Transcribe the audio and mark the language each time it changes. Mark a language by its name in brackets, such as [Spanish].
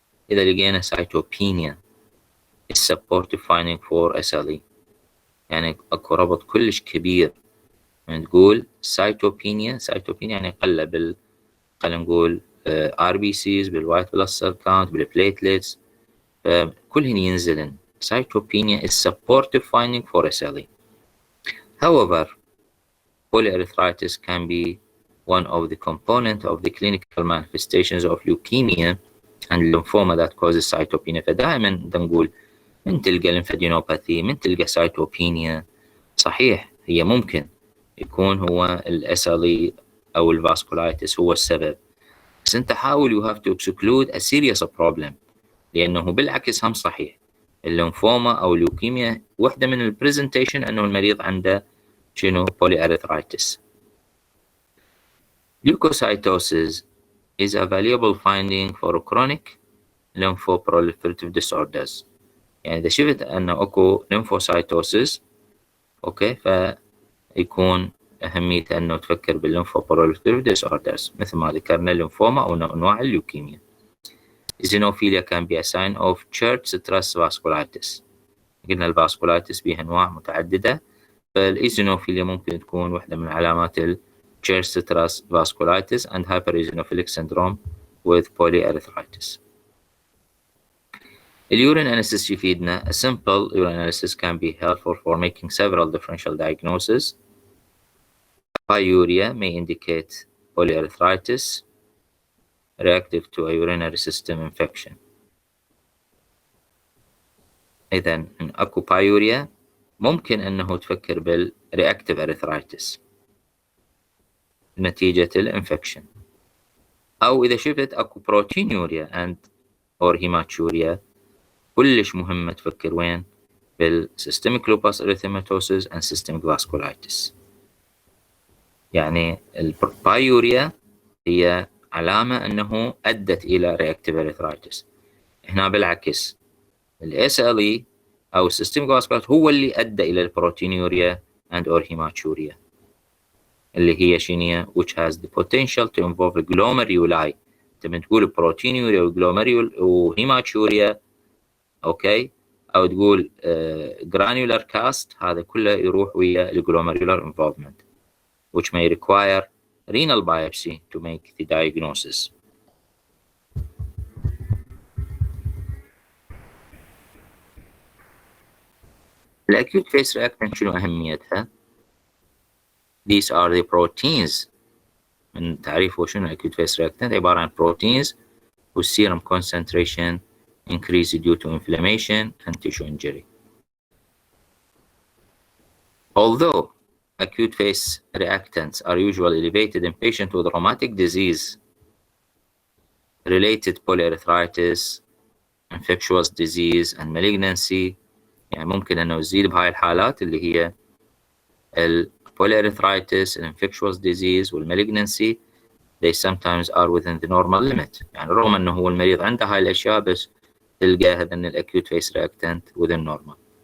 [Arabic] إذا لقينا [English] cytopenia is supportive finding for SLE [Arabic] يعني أكو ربط كلش كبير من تقول cytopenia يعني قلة خلينا نقول RBCs بالوايت blood cell count بالبليتلتس كلهن ينزلن. [English] cytopenia is supportive finding for SLE. However, polyarthritis can be one of the components of the clinical manifestations of leukemia and lymphoma that causes cytopenia. [Arabic] فدائما نقول من تلقى lymphadenopathy من تلقى cytopenia صحيح هي ممكن يكون هو SLE أو الفاسكولايتس هو السبب بس أنت حاول [English] you have to exclude a serious problem [Arabic] لأنه بالعكس هم صحيح الليمفوما أو الليوكيميا واحدة من البرزنتيشن أنه المريض عنده شنو polyarthritis. [English] Leukocytosis is a valuable finding for chronic lymphoproliferative disorders. [Arabic] يعني إذا شفت أنه أكو lymphocytosis أوكي فيكون أهميته أنه تفكر بالlymphoproliferative disorders مثل ما ذكرنا الليمفوما أو أنواع الليوكيميا. [English] Eosinophilia can be a sign of church stress vasculitis. [Arabic] قلنا الفاسكولايتس بها أنواع متعددة فالإيزينوفيليا ممكن تكون واحدة من علامات [English] church stress vasculitis and hypereosinophilic syndrome with polyarthritis. الurine analysis [Arabic] يفيدنا. [English] A simple urine analysis can be helpful for making several differential diagnoses. Pyuria may indicate polyarthritis reactive to a urinary system infection. [Arabic] إذن إن أكو pyuria ممكن أنه تفكر بالreactive arthritis نتيجة الانفكشن أو إذا شفت أكو [English] proteinuria and or hematuria [Arabic] كلش مهمة تفكر وين بال [English] systemic lupus erythematosus and systemic vasculitis. [Arabic] يعني البايوريا هي علامة أنه أدت إلى reactive arthritis. هنا بالعكس [English] SLE أو systemic vasculitis [Arabic] هو اللي أدى إلى البروتينيوريا [English] and or hematuria [Arabic] اللي هي شنية [English] which has the potential to involve glomeruli. [Arabic] أنت بتقول بروتينيوريا وجلوميريول وهيماتوريا أوكي أو تقول [English] granular cast، [Arabic] هذا كله يروح ويا [English] glomerular involvement which may require renal biopsy to make the diagnosis. الأكيوت phase reactant [Arabic] شنو أهميتها؟ [English] These are the proteins. [Arabic] من تعريفه شنو [English] acute phase reactant؟ [Arabic] عبارة عن [English] proteins whose serum concentration increase due to inflammation and tissue injury. Although acute phase reactants are usually elevated in patients with rheumatic disease, related polyarthritis, infectious disease and malignancy، [Arabic] يعني ممكن أنه يزيد بهاي الحالات اللي هي [English] polyarthritis, infectious disease والmalignancy. They sometimes are within the normal limit. [Arabic] يعني رغم أنه هو المريض عنده هاي الأشياء بس تلقى هذا الacute phase reactant [English] within normal.